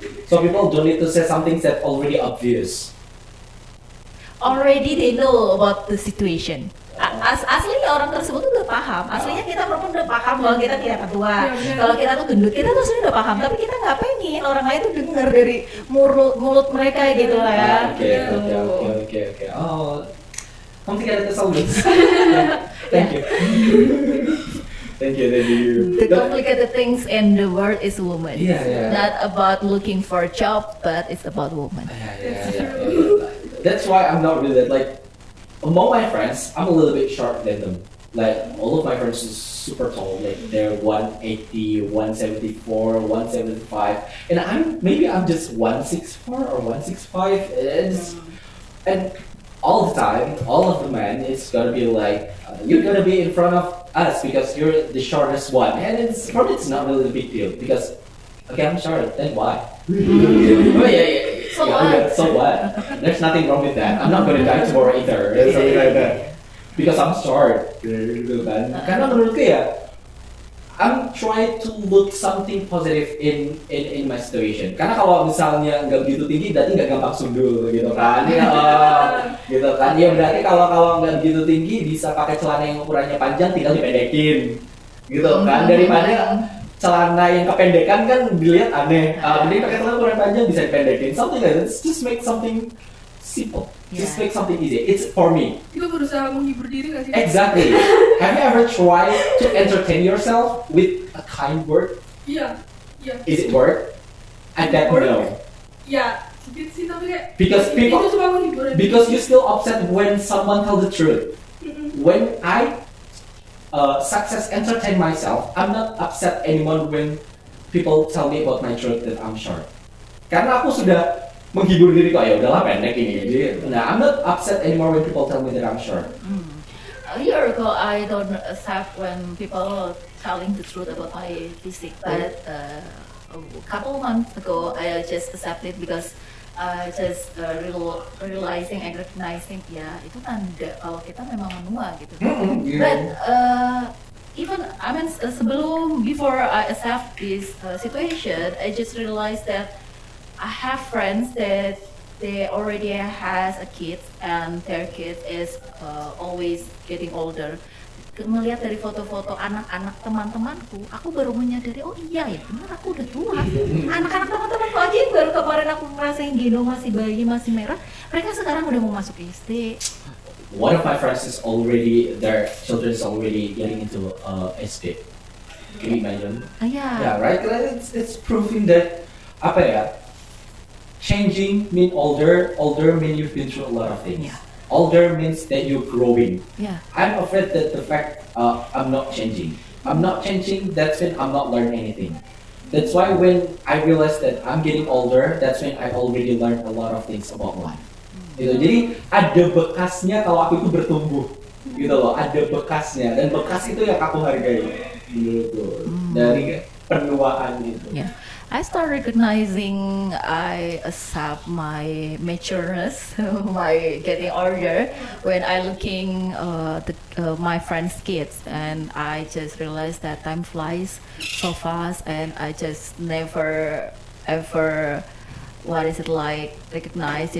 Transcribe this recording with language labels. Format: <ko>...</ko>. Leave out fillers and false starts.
<en>So people don't need to say something that already obvious. Already they know about the situation.</en> <id>Aslinya orang tersebut tuh udah paham. Aslinya kita perempuan udah paham bahwa kita tidak akan tua. Kalau kita tuh gendut, kita tuh aslinya udah paham. Tapi kita nggak pengen orang lain tuh dengar dari mulut mereka gitu lah ya. Oke. Oh, kamu tidak ada kesalahan.</id> <en>Thank you. Thank you. The complicated things in the world is woman. Yeah. Not about looking for a job, but it's about woman. Yeah. That's why I'm not really like. Among my friends, I'm a little bit short than them. Like all of my friends are super tall. Like they're 180, 174, 175, and I'm just 164 or 165. And all the time, all of the men, it's gonna be like you're gonna be in front of us because you're the shortest one, and for me it's not really a big deal because okay, I'm short. Then why? Oh yeah. So what? There's nothing wrong with that. I'm not gonna die tomorrow either. Something like that. Because I'm short.</en> <id>Karena menurutku ya,</id> <en>I'm trying to look something positive in my situation.</en> <id>Karena kalau misalnya nggak begitu tinggi, berarti nggak gampang sundul gitu kan? Gitu kan? Ya berarti kalau nggak begitu tinggi bisa pakai celana yang ukurannya panjang, tinggal dipendekin, gitu kan? Daripada celana yang kependekan kan dilihat aneh. Mending pakai celana ukuran panjang bisa dipendekin.</id> <en>Something like that. Just make something simple. Just make something easy. It's for me.</en> <id>Itu berusaha menghibur diri nggak sih?</id> <en>Exactly. Have you ever tried to entertain yourself with a kind word?</en> <id>Iya.</id> <en>Is it word? I bet no.</en> <id>Ya, sedikit sih tapi kayak.</id> <en>Because people.</en> <id>Itu cuma menghibur.</id> <en>Because you still upset when someone tell the truth. When I success entertain myself, I'm not upset anymore when people tell me about my truth that I'm short.</en> <id>Karena aku sudah menghibur diri kok, ya udahlah pendek ini.</id> <en>Jadi, I'm not upset anymore when people tell me that I'm short. A year ago, I don't accept when people telling the truth about my physique, but a couple months ago, I just accepted because just realizing and recognizing</en> <id>ya itu tanda kalau kita memang menua gitu.</id> <en>But even before I accept this situation, I just realized that I have friends that they already has a kid and their kid is always getting older.</en> <id>Melihat dari foto-foto anak-anak teman-temanku, aku baru menyadari, oh iya ya benar aku udah tua. Anak-anak teman-temanku aja yang baru kemarin aku ngerasain gendong masih bayi, masih merah, mereka sekarang udah mau masuk SD.</id> <en>One of my friends is already, their children is already getting into SD. Can you imagine? Yeah, right? It's proving that</en> <id>apa ya?</id> <en>Changing mean older mean you've been through a lot of things. Yeah. Older means that you're growing. Yeah. I'm afraid that the fact I'm not changing. I'm not changing, that's when I'm not learning anything. That's why when I realized that I'm getting older, that's when I already learned a lot of things about life.</en> <id>Gitu. Jadi ada bekasnya kalau aku itu bertumbuh. Gitu loh, ada bekasnya. Dan bekas itu yang aku hargai. Gitu. Dari penuaan gitu.</id> <en>Yeah. I start recognizing I accept my matureness, my getting older when I looking my friends' kids, and I just realized that time flies so fast, and I just never ever recognize.</en>